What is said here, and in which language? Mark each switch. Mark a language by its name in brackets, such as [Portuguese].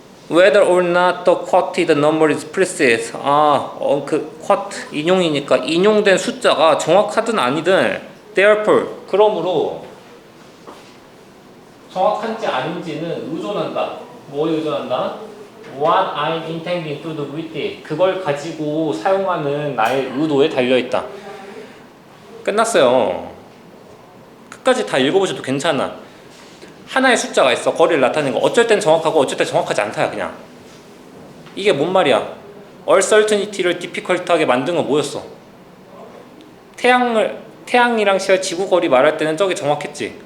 [English] Whether or not the quoted number is precise. [Korean] 그 quote 인용이니까 인용된 숫자가 정확하든 아니든 therefore 그러므로 정확한지 아닌지는 의존한다. 뭐에 의존한다? [English] What I intending to do with it. [Korean] 그걸 가지고 사용하는 나의 의도에 달려있다. 끝났어요. 끝까지 다 읽어보셔도 괜찮아. 하나의 숫자가 있어. 거리를 나타내는 거. 어쩔 땐 정확하고 어쩔 땐 정확하지 않다야 그냥. 이게 뭔 말이야? uncertainty를 difficult하게 만든 건 뭐였어? 태양이랑 지구 거리 말할 때는 저게 정확했지.